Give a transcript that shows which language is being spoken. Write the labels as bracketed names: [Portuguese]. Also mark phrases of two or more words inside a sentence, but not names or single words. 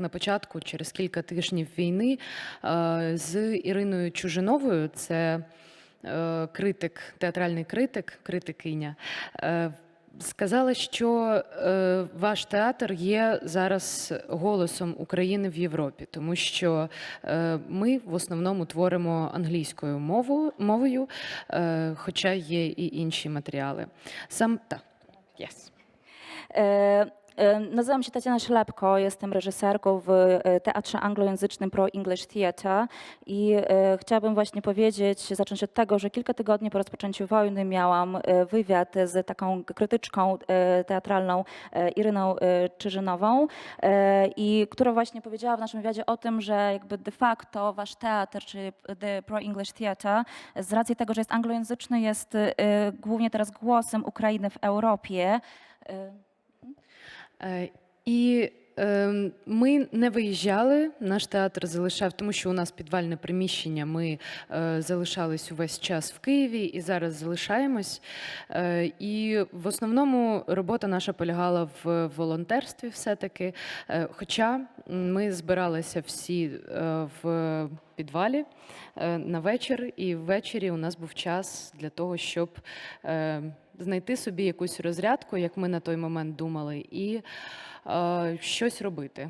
[Ukrainian] на початку, через кілька тижнів війни, з Іриною Чужиновою, це критик, театральний критик, критикиня, сказала, що ваш театр є зараз голосом України в Європі, тому що ми в основному творимо англійською мовою, хоча є і інші матеріали. Так. Yes. [Polish] Nazywam się Tatiana Szlepko, jestem reżyserką w teatrze anglojęzycznym Pro English Theatre i chciałabym właśnie zacząć od tego, że kilka tygodni po rozpoczęciu wojny miałam wywiad z taką krytyczką teatralną Iryną Czyżynową, i która właśnie powiedziała w naszym wywiadzie o tym, że jakby [Latin] de facto [Polish] wasz teatr, czy The Pro English Theatre, z racji tego, że jest anglojęzyczny, jest głównie teraz głosem Ukrainy w Europie. [Ukrainian] І ми не виїжджали, наш театр залишав, тому що у нас підвальне приміщення, ми залишались увесь час в Києві і зараз залишаємось. І в основному робота наша полягала в волонтерстві все-таки, хоча ми збиралися всі в підвалі на вечір, і ввечері у нас був час для того, щоб знайти собі якусь розрядку, як ми на той момент думали, і щось робити.